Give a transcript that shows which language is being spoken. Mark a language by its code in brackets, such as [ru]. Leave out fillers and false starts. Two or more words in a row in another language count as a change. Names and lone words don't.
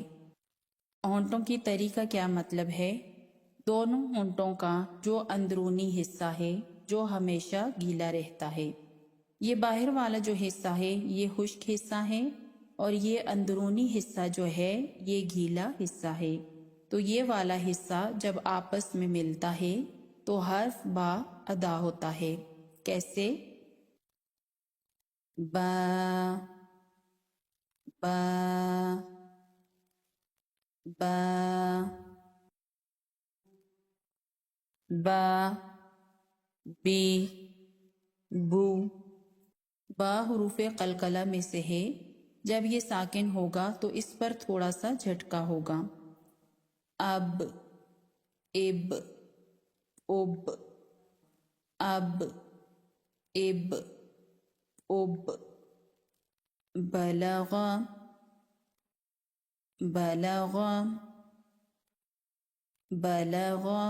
[ur] ہونٹوں کی تری کا کیا مطلب ہے؟ دونوں ہونٹوں کا جو اندرونی حصہ ہے جو ہمیشہ گیلا رہتا ہے۔ یہ باہر والا جو حصہ ہے یہ خشک حصہ ہے، اور یہ اندرونی حصہ جو ہے یہ گیلا حصہ ہے۔ تو یہ والا حصہ جب آپس میں ملتا ہے تو حرف با ادا ہوتا ہے۔ کیسے؟ با، با، با، با، بی، بو۔ با حروف قلقلہ میں سے ہے۔ جب یہ ساکن ہوگا تو اس پر تھوڑا سا جھٹکا ہوگا۔ اب، اب، اب، اب، اب، اب۔ [ar] بلغ، بلغ، بلغ۔